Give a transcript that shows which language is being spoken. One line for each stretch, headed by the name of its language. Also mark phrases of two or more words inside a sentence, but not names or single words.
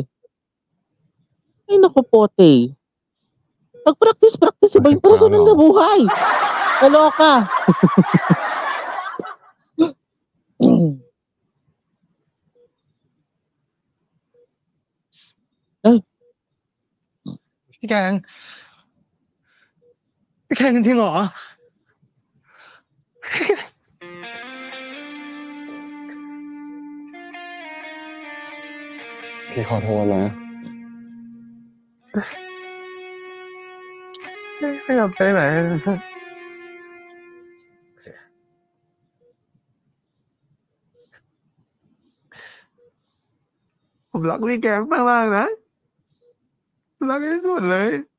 Filipino: Ay naku pote. Nag-practice iba yung personal na buhay. Kaloka. Ay.
Thai: พี่แกงจริงเหรอ พี่ขอโทษนะ ไม่อยากไปไหนผมรักพี่แกมากๆนะรักที่สุดเลย